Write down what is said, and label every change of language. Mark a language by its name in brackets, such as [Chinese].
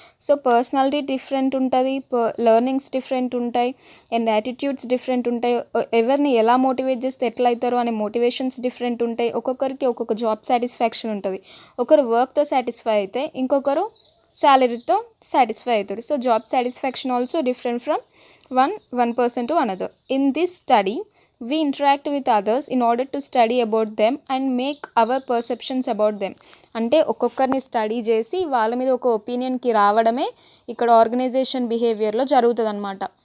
[Telugu] So personality different ఉంటుంది, learnings different ఉంటాయి and attitudes different ఉంటాయి. ఎవరిని ఎలా మోటివేట్ చేస్తే ఎట్లా అవుతారో అనే మోటివేషన్స్ డిఫరెంట్ ఉంటాయి. ఒక్కొక్కరికి ఒక్కొక్క జాబ్ సాటిస్ఫాక్షన్ ఉంటుంది. ఒకరు వర్క్తో సాటిస్ఫై అయితే ఇంకొకరు శాలరీతో సాటిస్ఫై అవుతారు. [English] So job satisfaction also different from one person to another. In this study, we interact with others in order to study about them and make our perceptions about them. [Telugu] అంటే ఒక్కొక్కరిని study చేసి వాళ్ళ మీద ఒక ఒపీనియన్కి రావడమే ఇక్కడ organisation బిహేవియర్లో జరుగుతుంది అనమాట.